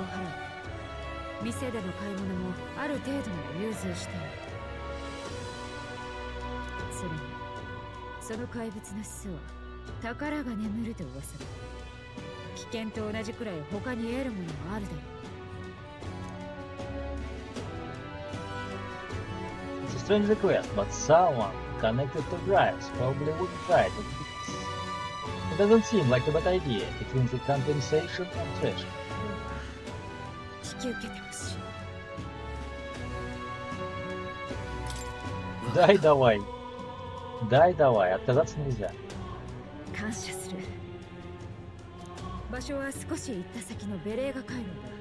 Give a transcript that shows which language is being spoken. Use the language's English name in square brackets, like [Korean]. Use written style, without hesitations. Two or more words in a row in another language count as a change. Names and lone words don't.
[Japanese] 店での買い物もある程度の融通している。それにその怪物の巣は宝が眠ると噂だ。危険と同じくらい他に得るものもあるだろう。 [English] It's a strange request, but someone connected to Grimes probably would try to do this. It doesn't seem like a bad idea between the compensation and treasure. [Japanese] 引き受けてほしい。 [Russian] Дай давай. Дай давай, отказаться нельзя. [Japanese] 感謝する。場所は少し行った先のベレーガ回廊だ。